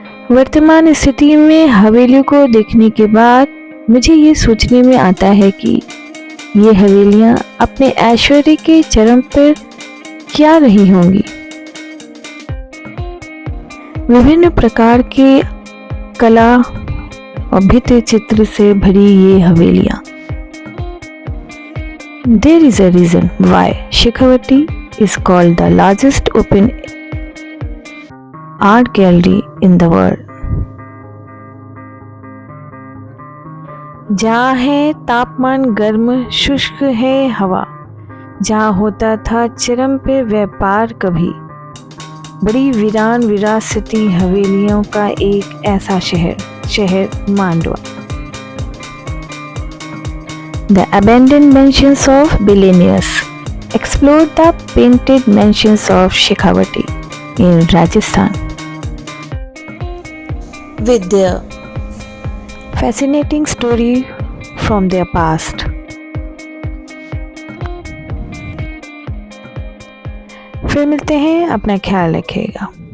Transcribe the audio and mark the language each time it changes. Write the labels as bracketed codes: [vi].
[hi] वर्तमान स्थिति में हवेलियों को देखने के बाद मुझे ये सोचने में आता है कि ये हवेलियां अपने ऐश्वर्य के चरम पर क्या रही होंगी। विभिन्न प्रकार के कला और भित्ति चित्र से भरी ये हवेलियां। [en] There is a reason why Shekhawati is called the largest open art gallery in the world. [hi] जहाँ है तापमान गर्म, शुष्क है हवा, जहाँ होता था चरम पे व्यापार कभी, बड़ी वीरान विरासती हवेलियों का एक ऐसा शहर Mandwa. [en] The abandoned mansions of billionaires. Explore the painted mansions of Shekhawati in Rajasthan with their fascinating story from their past. [hi] फिर मिलते हैं, अपना ख्याल रखिएगा।